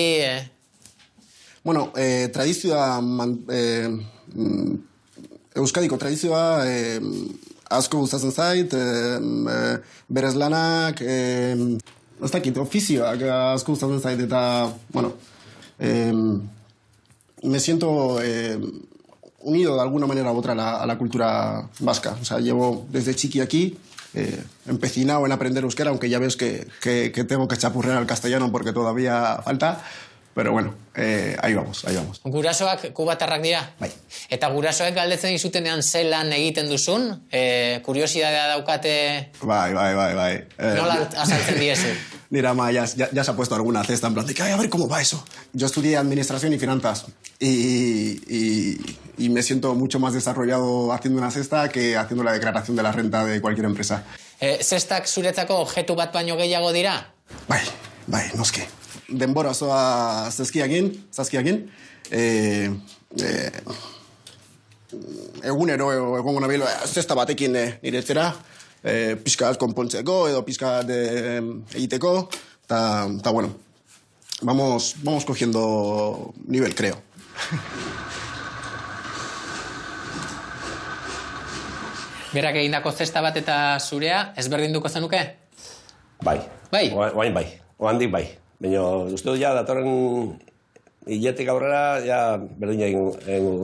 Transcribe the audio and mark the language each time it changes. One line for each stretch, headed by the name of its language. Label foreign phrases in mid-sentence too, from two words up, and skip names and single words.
Basque: Bueno, tradizioa... Euskadiko tradizioa asko gustatzen zait, berez lanak... Ez dakit, ofizioak asko gustatzen zait, eta, bueno...
Spanish: Me siento unido de alguna manera u otra a la cultura vasca. O sea, llevo desde chiqui aquí, empecinado en aprender euskera, aunque ya ves que tengo que chapurrear al castellano porque todavía falta. Pero bueno, ahí vamos.
Basque: Gurasoak kubatarrak dira? Bai. Eta gurasoek galdetzen dizutenean zelan egiten duzun? Kuriosidadea daukate... Bai. Nola azaltzen diezu?
Spanish: Mira, ma, ya se ha puesto alguna cesta en plan de que, a ver cómo va eso. Yo estudié Administración y Finanzas y me siento mucho más desarrollado haciendo una cesta que haciendo la declaración de la renta de cualquier empresa.
Basque: Zestak zuretzako objektu bat baino gehiago dira? Bai, noski. Denbora osoa zazkiakin. Egunero egongo nabil zesta batekin nire etxera. Pixka bat konpontzeko edo pixka bat egiteko, eta bueno,
Spanish: vamos cogiendo nivel, creo.
Basque: Berak egindako zesta bat eta zurea, ezberdinduko zenuke? Bai. Oain bai. Oandik bai. Baina, uste dut ja, datorren hiletik aurrera, ja, berdina egin dula.